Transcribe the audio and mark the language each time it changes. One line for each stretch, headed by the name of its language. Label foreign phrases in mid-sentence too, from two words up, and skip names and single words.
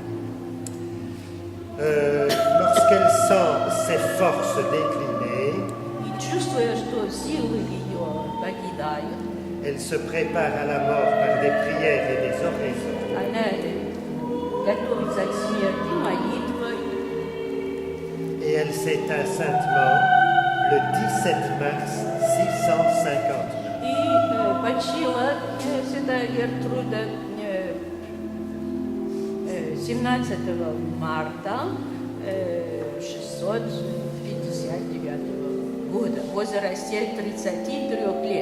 French: Lorsqu'elle sent ses forces décliner,
Russian: И чувствуя, что силы ее покидают,
French: elle se prépare à la mort par des prières et des oraisons.
Russian: она готовится к смерти молитвой,
French: Et elle s'éteint saintement le 17 mars 659.
Russian: и почила святая Гертруда 17 марта 659 года, в возрасте 33 лет.